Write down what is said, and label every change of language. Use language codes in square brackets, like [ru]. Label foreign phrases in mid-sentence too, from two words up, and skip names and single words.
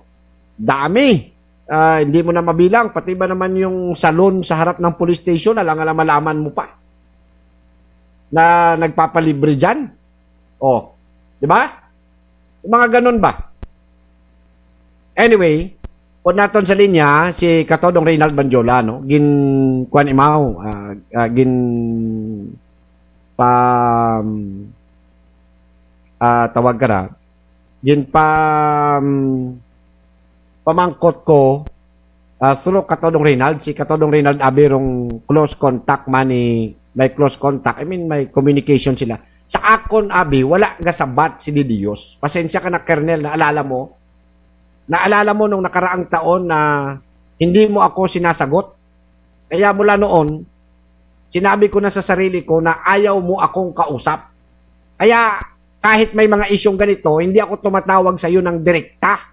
[tl] Dami. Hindi mo na mabilang. Pati ba naman yung salon sa harap ng police station, alang-alam-alaman mo pa. Na nagpapalibre dyan. Di ba? Yung mga ganun ba? [hil] Anyway, po naton sa linya si Katodong Reynald Banjola, no? Kuan imaw, tawag ka na. Pamangkot ko through Katodong Reynald. Si Katodong Reynald abirong [en] close contact [hil] man may [en] close contact. I mean, [tl] may communication sila. [hil] Sa akon, abi, wala nga sabat si Di Dios. [tl] Pasensya ka na, Colonel, naalala mo nung nakaraang taon na hindi mo ako sinasagot. Kaya mula noon, sinabi ko na sa sarili ko na ayaw mo akong kausap. Kaya kahit may mga isyong ganito, hindi ako tumatawag sa iyo ng direkta.